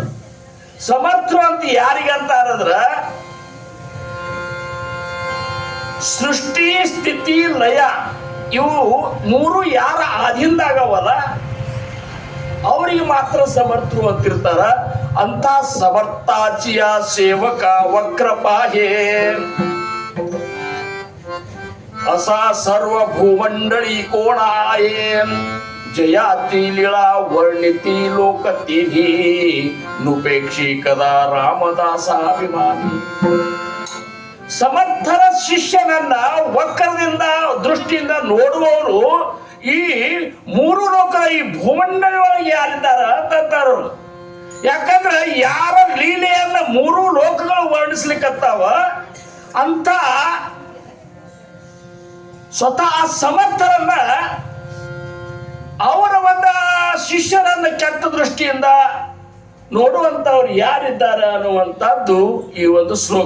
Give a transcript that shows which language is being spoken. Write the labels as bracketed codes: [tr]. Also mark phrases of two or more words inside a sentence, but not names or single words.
[kn] ಸಮರ್ಥರು ಅಂತ ಯಾರಿಗಂತಾರದ್ರ, ಸೃಷ್ಟಿ ಸ್ಥಿತಿ ಲಯ ಇವು 3 ಯಾರ ಆಧೀನದಾಗವಲ್ಲ ಅವರಿಗೆ ಮಾತ್ರ ಸಮರ್ಥರು ಅಂತಿರ್ತಾರ. [mr] ಅಂತ समर्थाचिया सेवका वक्रपाहे असा सर्व भूमंडळी कोण आहे जयाती लीळा वर्णिती लोक तिन्ही नुपेक्षी कदा ರಾಮದಾಸಾಭಿಮಾನಿ [kn] ಸಮರ್ಥರ ಶಿಷ್ಯನನ್ನ ವಕ್ರದಿಂದ ದೃಷ್ಟಿಯಿಂದ ನೋಡುವವರು ಈ ಮೂರು ಲೋಕ ಈ ಭೂಮಂಡಲ ಒಳಗೆ ಯಾರಿದ್ದಾರ ಅಂತಾರು. ಯಾಕಂದ್ರೆ ಯಾರ ಲೀಲೆಯನ್ನ ಮೂರು ಲೋಕಗಳು ವರ್ಣಿಸ್ಲಿಕ್ಕತ್ತಾವ ಅಂತ ಸ್ವತಃ ಸಮರ್ಥರನ್ನ ಅವರ ಒಂದು ಶಿಷ್ಯರನ್ನ ಕೆಟ್ಟ ದೃಷ್ಟಿಯಿಂದ ನೋಡುವಂತವ್ರು ಯಾರಿದ್ದಾರೆ ಅನ್ನುವಂಥದ್ದು ಈ ಒಂದು ಶ್ಲೋಕ.